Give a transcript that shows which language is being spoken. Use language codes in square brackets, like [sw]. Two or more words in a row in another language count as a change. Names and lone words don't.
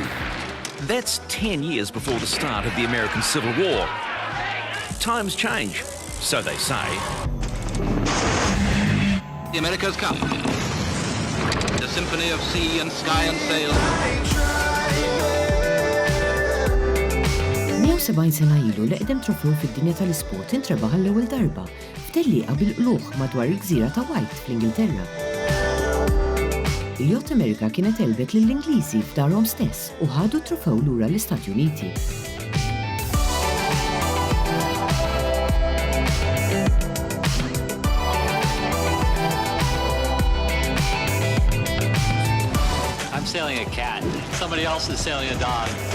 [en] That's 10 years before the start of the American Civil War. Times change, so they say. The America's Cup. The symphony of sea and sky and sail. [mt] 170 sena ilu li qdem trofew fid-dinja tal-isport intrebaħ l-ewwel darba f'tellieqa bil-qluħ madwar il-gżira ta' White fl-Ingilterra. Il-Yacht America kienet elbet lill-Ingliżi f'darhom stess u ħadu t-trofew lura l-Istati Uniti. [en] I'm sailing a cat. Somebody else is sailing a dog.